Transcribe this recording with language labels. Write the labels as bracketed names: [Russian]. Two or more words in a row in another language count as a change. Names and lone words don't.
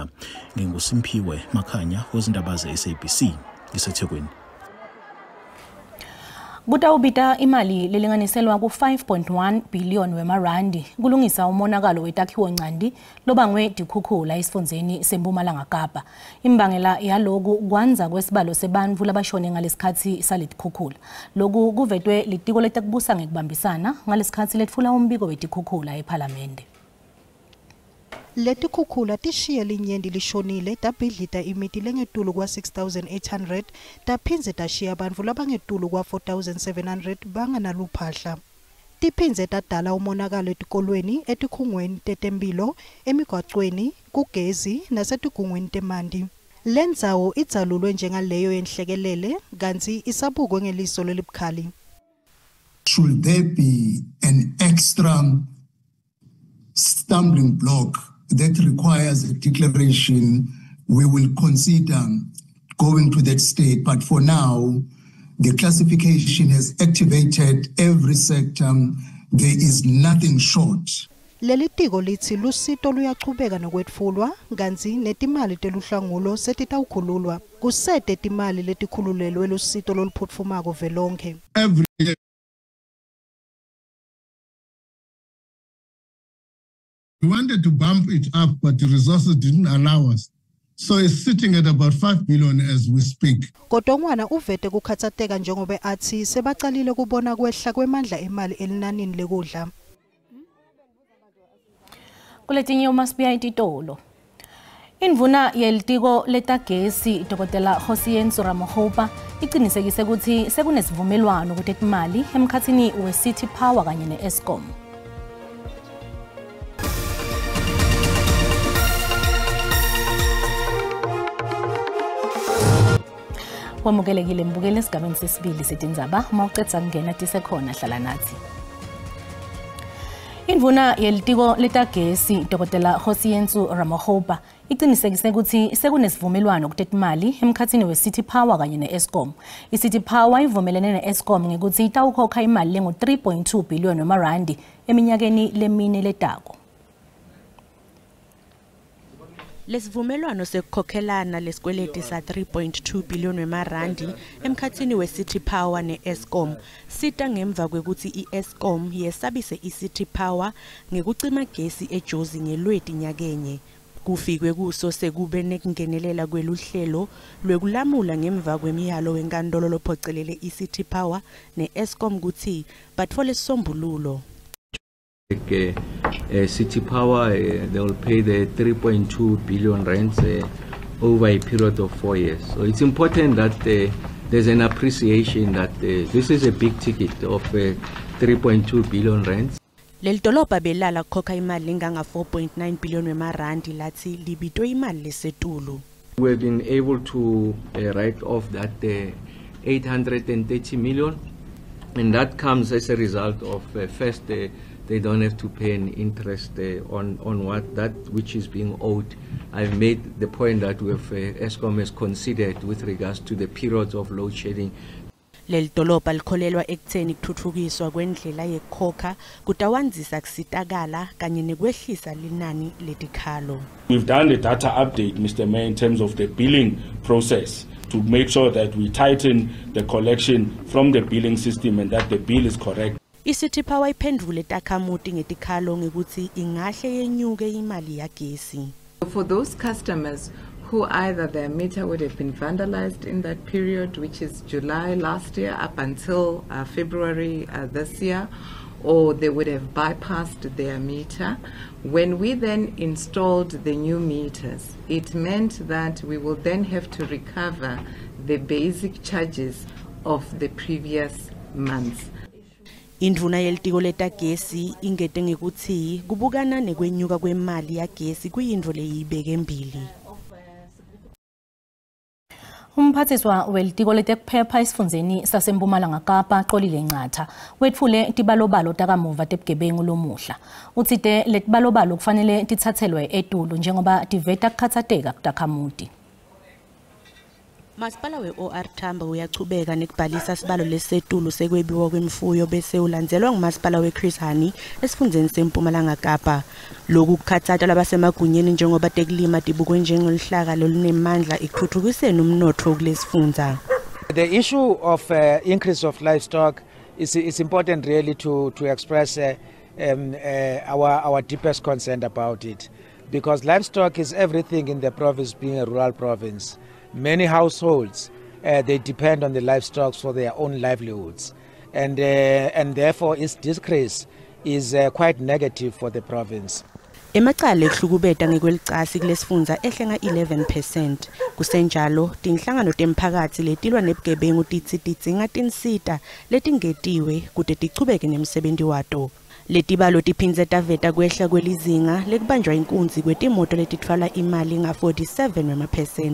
[Zulu] NginguSimphiwe Makhanya wezindaba ze-SABC ngiseThekwini. [Swati] Kutawubita imali lelinganiselwa ku 5.1 billion wemarandi kulungisa umonakalo wetakhiwo ncandi lobangwe dikhukhula esifondzeni seMpumalanga Kapa. Imbangela yaloku kwanza kwesibalo sebantfu labashone ngalesikhathi saledikhukhula. Loku kuvetwe litiko letakubusa ngekubambisana ngalesikhathi letfula umbiko wetikhukhula ePhalamende. Letikhukhula tishiye linyenti lishonile tabhidlita imiti lengetulu kwa 6,800 taphindze tashiya bantfu labangetulu kwa 4,700 banganaluphahla. Tiphindze tadala umonakalo etikolweni, etikhungweni tetemphilo, emigwacweni, kugezi nasetigungweni temanti. Lendzawo idzalulwe njengaleyo yenhlekelele kanti isabukwe ngeliso lelibukhali. [English] Should there be an extra stumbling block that requires a declaration, we will consider going to that state. But for now, the classification has activated every sector. There is nothing short. [Swati] Leli tiko lithi lusito luyachubeka nokwetfulwa kanti netimali teluhlangulo setitawukhululwa kusete timali letikhululelwe lusito loluphutfumako velonke. [English] We wanted to bump it up, but the resources didn't allow us. So it's sitting at about 5 billion as we speak. [Swati] Kodongwana uvete kukhatsateka njengobe athi sebacalile kubona kwehla kwemandla emali elinanini lekudla. Kuletinye uMasibiya ititolo. Indvuna yelitiko letagesi Dr. Hosiyensu Ramokgopa iqinisekise ukuthi sekunesivumelwano kutetha imali emkhathini we-City Power kanye ne-Eskom. Wamukelekile mbukele esigabeni sesibili setindzaba mawucedza kungena tisekhona hlala nathi. Indvuna yelitiko letagesi Dr. Hosiyensu Ramokgopa iqinisekise ukuthi sekunesivumelwano kutetha imali emkhathini we-City Power kanye ne-Eskom. I-City Power ivumelene ne-Eskom ngekuthi itawukhokha imali lengu 3.2 billion wemarandi eminyakeni lemine letako. Lesivumelwano sekukhokhelana lesikweleti sa 3.2 billion wemarandi emkhathini we-City Power ne-Eskom sita ngemva kwekuthi i-Eskom yesabise i-City Power ngekucima gesi eJozi ngeLweti nyakenye. Kufikwe kuso sekube nekungenelela kweluhlelo lwekulamula ngemva kwemiyalo wenkantolo lophocelele i-City Power ne-Eskom ukuthi batfole isisombululo. [English] City Power, they will pay the 3.2 billion rands over a period of 4 years. So it's important that there's an appreciation that this is a big ticket of 3.2 billion rands. [Swati] Lelidolobha belala kukhokha imali enganga 4.9 billion wemarandi lathi libitwe imali lesetulu. [English] We have been able to write off that 830 million, and that comes as a result of first they don't have to pay an interest on what that which is being owed. I've made the point that we have Eskom has considered with regards to the periods of load shedding. [Swati] Lelidolobha likholelwa ekutheni kuthuthukiswa kwendlela yekhokha kutawanzisa kusitakala kanye nekwehlisa linani letikhalo. [English] We've done the data update, Mr. Mayor, in terms of the billing process to make sure that we tighten the collection from the billing system and that the bill is correct. [Swati] I-City Power iphendvule takhamuti ngetikhalo ngekuthi ingahle yenyuke imali yagesi. [English] For those customers who either their meter would have been vandalized in that period, which is July last year up until February this year, or they would have bypassed their meter. When we then installed the new meters, it meant that we will then have to recover the basic charges of the previous months. [Swati] Indvuna yelitiko letagesi ingete ngekuthi kubukana nekwenyuka kwemali yagesi kuyintfo leyibeke embili. Umphathiswa welitiko letekuphepha esifundeni saseMpumalanga Kapa Xolile Nqatha wetfule tibalobalo takamuva tebugebengu lomuhla. Utsite letibalobalo kufanele tithathelwe etulo njengoba tiveta kukhatsateka kutakhamuti. Masipala we-OR Tambo uyachubeka nekubhalisa sibalo lesetulu sekwebiwa kwemfuyo bese ulandzelwa ngumasipala we-Chris Hani esifundeni seMpumalanga Kapa. Lokhu kukhatsata labasemagunyeni njengoba tekulima tibukwe njengolihlaka lolunemandla ekuthuthukiseni umnotho kulesifundza. [English] The issue of increase of livestock is important really to express our deepest concern about it, because livestock is everything in the province being a rural province. Many households they depend on the livestock for their own livelihoods, and therefore its decrease is quite negative for the province. [Swati] Emacala ekuhlukubeta ngekwelicasi kulesifundza ehlenga 11%. Kusenjalo tinhlangano temphakatsi letilwa nebugebengu titsi tidzinga tinsita letingetiwe kute tichubeke nemsebenti wato. Letibalo tiphindze taveta kwehla kwelizinga lekubanjwa inkunzi kwetimoto letithwala imali nga 47%.